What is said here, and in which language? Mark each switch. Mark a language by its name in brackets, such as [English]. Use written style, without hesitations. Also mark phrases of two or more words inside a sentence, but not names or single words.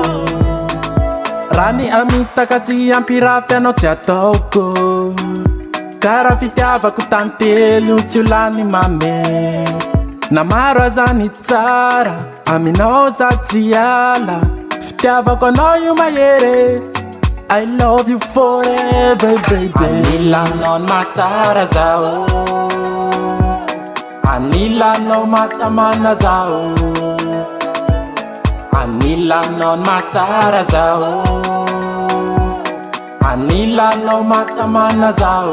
[Malagasy] Raha ny amitaka sy ampirafy anao tsy ataoko, karaha fitiavako tantely tsy ho lany mame. Na maro aza ny tsara, aminao za tsy ala, fitiavako anao io mahery. [English] I love you forever baby. [Malagasy] Anilanao matsara zao, anilanao matamana zao, anilanao matsara zao, anilanao matamana zao.